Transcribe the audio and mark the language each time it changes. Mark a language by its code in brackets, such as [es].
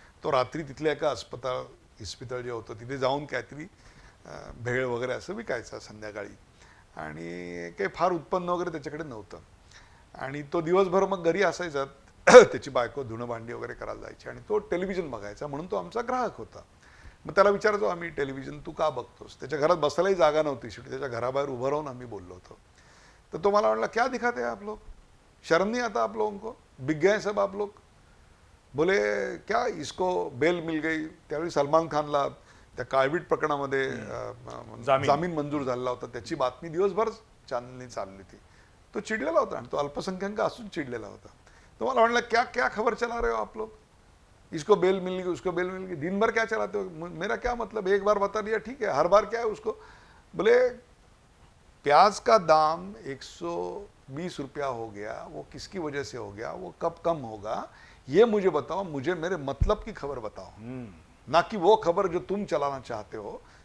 [mr] तो रात्री तिथल्या एका इस्पितळ जे होतं तिथे जाऊन काहीतरी भेळ वगैरे असं विकायचा संध्याकाळी, आणि काही फार उत्पन्न वगैरे त्याच्याकडे नव्हतं. आणि तो दिवसभर मग घरी असायचा, त्याची बायको धुणं भांडी वगैरे करायला जायची आणि तो टेलिव्हिजन बघायचा, म्हणून तो आमचा ग्राहक होता. मग त्याला विचारायचो आम्ही, टेलिव्हिजन तू का बघतोस? त्याच्या घरात बसायलाही जागा नव्हती, शेवटी त्याच्या घराबाहेर उभं राहून आम्ही बोललो होतो. तर तो मला म्हणला, [hi] क्या दिखाते हैं आप लोग, शर्म नहीं आता आप लोगों को, बिक गए सब आप लोग. बोले क्या इसको बेल मिल गई. [mr] त्यावेळी सलमान खानला त्या काळवीट प्रकरणामध्ये जामीन मंजूर झालेला होता, त्याची बातमी दिवसभर चॅनलनी चालली होती. तो चिडलेला होता आणि तो अल्पसंख्याक असून चिडलेला होता. तो मला म्हणला, [hi] क्या क्या खबर चला रहे हो आप लोग, इसको बेल मिल गई, उसको बेल मिल गई, दिन भर क्या चलाते हो, मेरा क्या मतलब, एक बार बता दिया ठीक है, हर बार क्या है उसको. बोले प्याज का दाम 120 रुपया हो गया, वो किसकी वजह से हो गया, वो कब कम होगा, ये मुझे बताओ, मुझे मेरे मतलब की खबर बताओ, ना कि वो खबर जो तुम चलाना चाहते हो.